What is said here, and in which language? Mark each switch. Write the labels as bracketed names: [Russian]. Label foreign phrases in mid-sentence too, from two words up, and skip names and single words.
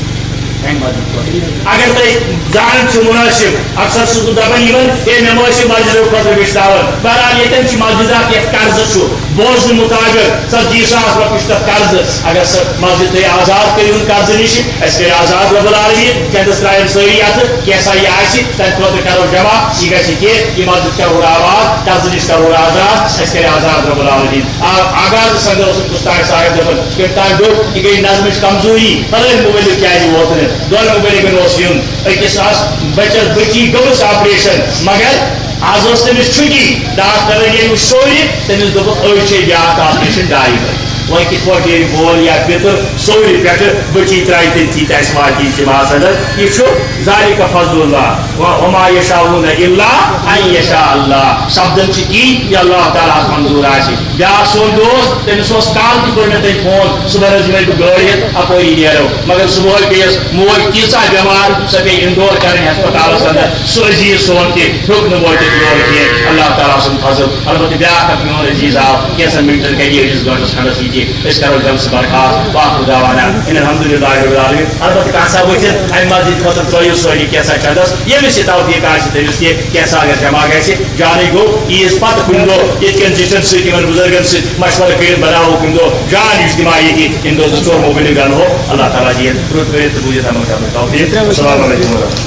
[Kashmiri] اگر تُہۍ زانان چھِو مُنٲسِب اکثر چھُس بہٕ دپان یِمن ہے مےٚ ما ٲسِو مسجدو خٲطرٕ وٕچھناوان بہرحال ییٚتٮ۪ن چھِ مسجد اکھ یتھ قرضہٕ چھُ بوزنہٕ مُطابق 40,000 رۄپیہِ چھُ تتھ قرضہٕ اگر سۄ مسجد تُہۍ آزاد کٔرِہُن قرضہٕ نِش أسۍ کٔرۍ آزاد [Arabic] رۄب العالمیٖن [Kashmiri] چندس ترٛایَن سٲری اَتھٕ کینٛژھا یہِ آسہِ تمہِ خٲطرٕ کرو جمع یہِ گژھِ کینٛہہ یہِ مسجد کرہون آباد قرضہٕ نِش کرہون آزاد اَسہِ کَرِ آزاد [Arabic] رۄب العالمیٖن [Kashmiri] آغاز اندر اوسُم کُستاخ صاحب دپان کٔمۍ تام دوٚپ یہِ گٔے نظمٕچ کمزوٗری فلٲنۍ مُبلِک کیازِ ووت نہٕ دۄن مُبلِکن اوس یُن أکِس آس بچس بچی گٔمٕژ آپریشن مگر آج اس تمس چھٹی ڈاکٹر سوری تمس دے بیاا آپریشن 2.5 ؤری وۄنۍ کِتھ پٲٹھۍ ییٚلہِ بول یا پِتُر سورِ پٮ۪ٹھٕ بٔچی ترٛایہِ تٔتھی تہٕ اَسہِ واتہِ اِجتِماعس اندر یہِ چھُ [Arabic] ذالِکَ فضل اللہ وما یشاءون الا ان یشاء اللہ [Kashmiri] سپدن چھِ تی یہِ اللہ تعالیٰ منظوٗر آسہِ بیٛاکھ سون دوست تٔمِس اوس کالہٕ تہِ کوٚر مےٚ تٔمۍ فون صُبحن حظ یِمَے بہٕ گٲڑۍ ہٮ۪تھ اَپٲری نیرو مگر صُبحٲے پیٚیَس موج تیٖژاہ بٮ۪مار سۄ پیٚیہِ اِنڈور کَرٕنۍ ہسپتالَس اندر سُہ عزیٖز سون تہِ ہیوٚک نہٕ وٲتِتھ یور کینٛہہ اللہ تعالیٰ سُنٛد فضل البتہ بیٛاکھ اکھ میون عزیٖز آو کینٛژھن مِنٹن گٔے أڑِس گٲنٛٹَس کھنٛڈَس ییٚتہِ أسۍ کَرو جلسہٕ برخاست [Arabic] واخر دعوانا ان الحمدللہ رب العالمین [Kashmiri] البتہ کانٛہہ سا ؤتھِتھ اَمہِ مسجد خٲطرٕ ترٲیِو سٲری کینٛژھا چندس ییٚمِس یہِ توفیٖق آسہِ تٔمِس تہِ کینٛژھا اگر جمع گژھِ جانے گوٚو عیٖذ پتہٕ کُنہِ دۄہ یِتھ کٔنۍ زِٹھٮ۪ن سۭتۍ یِمن بُزرگن سۭتۍ مشورٕ کٔرِتھ بناوو کُنہِ دۄہ جان اجتماع ییٚتہِ ییٚمہِ دۄہ 2-4 موبایل گنہو اللہ تعالیٰ دِیِن رُت کٔرِتھ تہٕ بوٗزِتھ عمل کرنُک توفیٖق [Arabic] السلام علیکم ورحمتہ اللہ